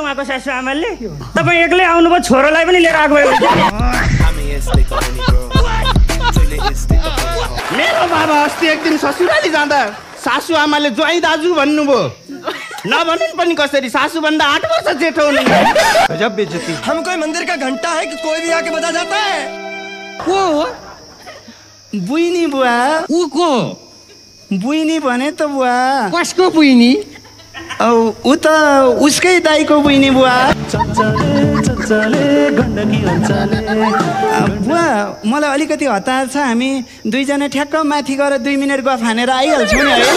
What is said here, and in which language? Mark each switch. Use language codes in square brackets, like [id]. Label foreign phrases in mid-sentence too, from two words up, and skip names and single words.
[ne] उहाँको सासू आमाले तपाईँ एक्लै आउनुभयो, छोरोलाई पनि लिएर आएको भयो। मेरो बाबा अस्ति एक दिन ससुराली जाँदा सासू आमाले ज्वाइँ दाजु भन्नुभयो। नभन्नु पनि कसरी, सासू भन्दा 8 वर्ष जेठो हुनुहुन्छ। गजब बेइज्जती। [hi] हम कोई मंदिर का घंटा है कि कोई भी आके बजा जाता है? [ne] को बुइनी बुवा। ऊ को? बुइनी भने त बुवा। कसको बुइनी? ऊ त उसकै दाइको बुइनी बुवा। बुवा मलाई अलिकति हतार छ, हामी 2 जना ठ्याक्क माथि गएर 2 मिनट गफ हानेर आइहाल्छौँ नि है।